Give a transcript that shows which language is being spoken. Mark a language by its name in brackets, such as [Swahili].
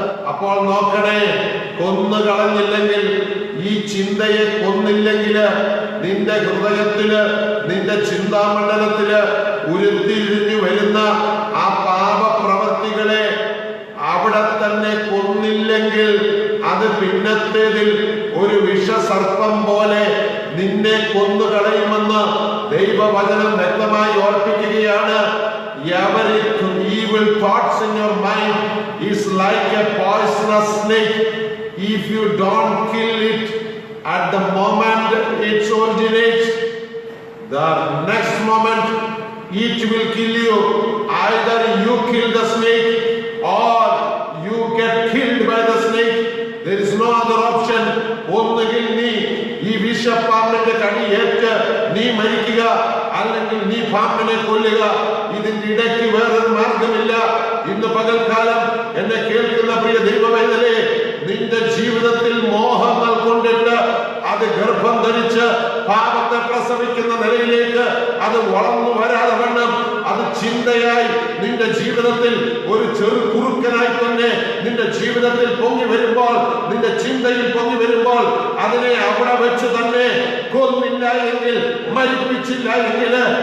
[Malayalam] അപ്പോൾ നോക്കണേ, കൊന്നുകളഞ്ഞില്ലെങ്കിൽ, ഈ ചിന്തയെ കൊന്നില്ലെങ്കിൽ, നിന്റെ ഹൃദയത്തില്, നിന്റെ ചിന്താമണ്ഡലത്തില് ഉരുത്തിരിഞ്ഞു വരുന്ന ആ പാപപ്രവൃത്തികളെ അവിടെ തന്നെ കൊന്നില്ലെങ്കിൽ അത് പിന്നത്തേതിൽ ഒരു വിഷസർപ്പം പോലെ നിന്നെ കൊന്നുകളയുമെന്ന് ദൈവവചനം വ്യക്തമായി ഓർപ്പിക്കുകയാണ്. [English] Every evil thoughts in your mind is like a poisonous snake. If you don't kill it at the moment it originates, the next moment it will kill you. Either you kill the snake or you get killed by the snake. There is no other option. [Malayalam] ഒന്നുകിൽ നീ ഈ വിഷപ്പാമ്പിന്റെ കടിയേറ്റ് നീ മരിക്കുക, അല്ലെങ്കിൽ നീ പാമ്പിനെ കൊല്ലുക. ഇതിന്റെ ഇടയ്ക്ക് വേറൊരു മാർഗമില്ല. ഇന്ന് പകൽക്കാലം എന്നെ കേൾക്കുന്ന പ്രിയ ദൈവവേദനയെ, നിന്റെ ജീവിതത്തിൽ മോഹങ്ങൾ കൊണ്ടിട്ട് അത് ഗർഭം ധരിച്ച് പാപത്തെ പ്രസവിക്കുന്ന നിലയിലേക്ക് അത് വളർന്നു വരാതെ വണ്ണം അത് ചിന്തയായി നിന്റെ ജീവിതത്തിൽ ഒരു ചെറു കുറുക്കനായി തന്നെ നിന്റെ ജീവിതത്തിൽ പൊങ്ങി വരുമ്പോൾ, നിന്റെ ചിന്തയിൽ പൊങ്ങി വരുമ്പോൾ, അതിനെ അവിടെ വെച്ച് തന്നെ കൊന്നില്ല എങ്കിൽ, മരിപ്പിച്ചില്ല എങ്കിൽ